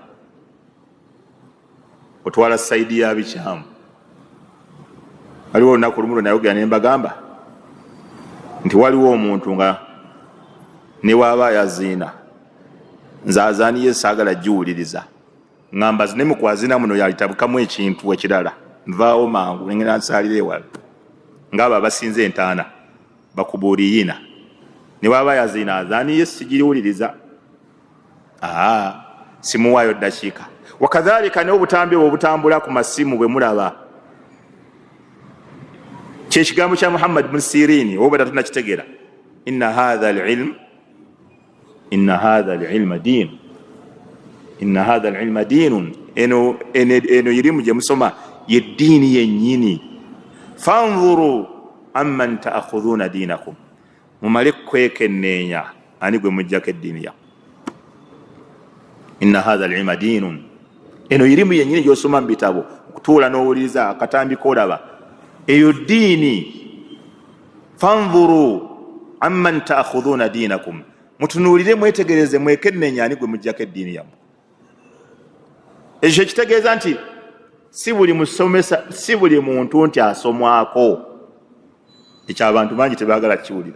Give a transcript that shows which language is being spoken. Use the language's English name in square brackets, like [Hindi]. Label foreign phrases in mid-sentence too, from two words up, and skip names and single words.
[Ganda] otwala sayidi ya bikyamu waliwo olunaku lumu lwenayogera ne mbagamba nti waliwo omuntu nga ne waaba yaziina nze azaaniye saagala giwuliriza ngamba zine mu kwazina muno yalitabukamu ekintu ekirala nvaawo mangu nengenda nsaalira ewala ng'abo abasinze entaana bakubuuliyina ne waaba yaziina azaaniye sigiriwuliriza simuwaayo ddakiika wakadhalika n'obutambi obwo obutambula ku masimu bwe mulaba kyekigambo kya Muhammad bin Sirini oba tatunakitegeera [Arabic] إن هذا العلم دين [Ganda] eno irimu gye musoma yeddiini yennyini [Arabic] فانظروا عمن تأخذون دينكم [Ganda] mumale kwekenneenya ani gwe mujjako eddiini ya [Arabic] إن هذا العلم دين [Ganda] eno irimu yennyini gy'osoma mu bitabo okutuula n'owuliriza akatambi koolaba eyo ddiini [Arabic] فانظروا عمن تأخذون دينكم [Ganda] mutunuulire mwetegereze mwekenneenya ani gwe mujjako eddiini yammwe ekyo kitegeeza nti si buli muntu nti asomwako ekyo abantu bangi tebaagala kiwulira